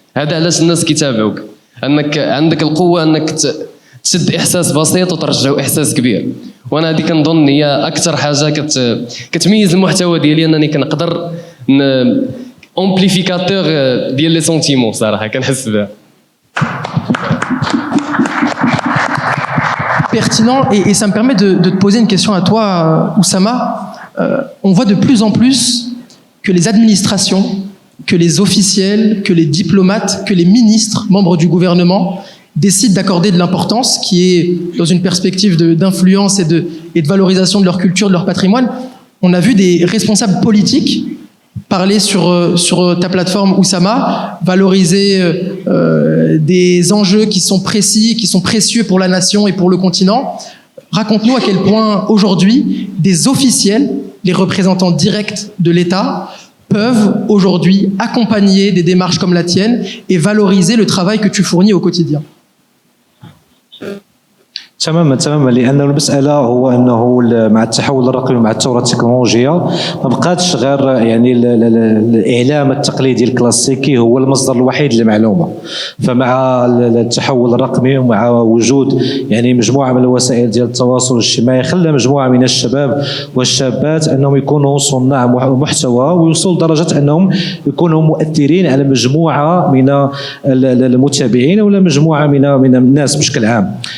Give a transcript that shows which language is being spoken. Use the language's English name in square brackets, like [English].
[Arabic] هذا علاش الناس كيتابعوك، انك عندك القوه انك تشد احساس بسيط وترجعه احساس كبير. وانا هذه كنظن هي اكثر حاجه كتميز المحتوى ديالي، انني كنقدر [French] امبليفيكاتور [Arabic] ديال [French] لي سونتيمون. [Arabic] صراحه كنحس بها. [French] Pertinent, et ça me permet de te poser une question à toi, Oussama. On voit de plus en plus que les administrations, que les officiels, que les diplomates, que les ministres, membres du gouvernement, décident d'accorder de l'importance, qui est dans une perspective d'influence et de valorisation de leur culture, de leur patrimoine. On a vu des responsables politiques parler sur ta plateforme Oussama, valoriser des enjeux qui sont précis, qui sont précieux pour la nation et pour le continent. Raconte-nous à quel point aujourd'hui des officiels, les représentants directs de l'État, peuvent aujourd'hui accompagner des démarches comme la tienne et valoriser le travail que tu fournis au quotidien. [Arabic] تماما لان المساله هو انه مع التحول الرقمي ومع الثوره التكنولوجيه ما بقاتش غير يعني الاعلام التقليدي الكلاسيكي هو المصدر الوحيد للمعلومه. فمع التحول الرقمي ومع وجود يعني مجموعه من الوسائل ديال التواصل الاجتماعي خلى مجموعه من الشباب والشابات انهم يكونوا صناع محتوى ويوصلوا لدرجه انهم يكونوا مؤثرين على مجموعه من المتابعين ولا مجموعه من الناس بشكل عام.